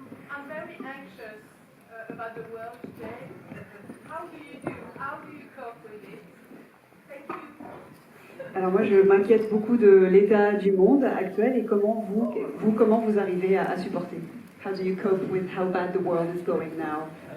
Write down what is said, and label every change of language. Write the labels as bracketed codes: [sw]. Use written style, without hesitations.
[en] I'm very anxious about the world today. How do you do? How do you cope with it? Thank you. [fr] Alors moi, je m'inquiète beaucoup de l'état du monde actuel et comment vous arrivez à supporter. [en] How do you cope with how bad the world is going now?